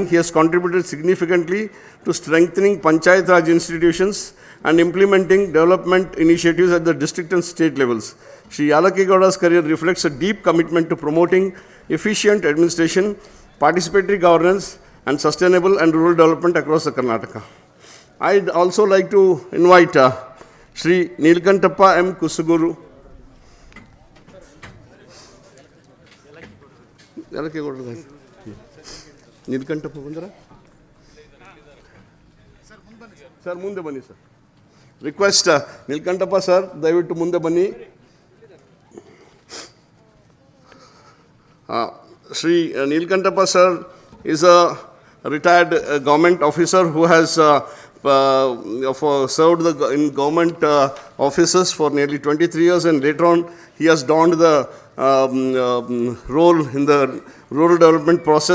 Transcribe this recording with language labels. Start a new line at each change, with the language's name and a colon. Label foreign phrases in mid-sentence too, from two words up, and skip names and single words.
English: He has contributed significantly to strengthening Panchayat Raj institutions and implementing development initiatives at the district and state levels. Shri Yalakegowda's career reflects a deep commitment to promoting efficient administration, participatory governance, and sustainable and rural development across the Karnataka. I'd also like to invite Shri Nilkantappa M. Kusuguru. Nilkantappa Bandara?
Kannada: Sir, ಮುಂದೆ ಬನ್ನಿ sir.
English: Request Nilkantappa sir,
Kannada: dayaviಟ್ಟು ಮುಂದೆ ಬನ್ನಿ.
English: Shri Nilkantappa sir is a retired government officer who has served in government offices for nearly 23 years, and later on he has donned the role in the rural development process.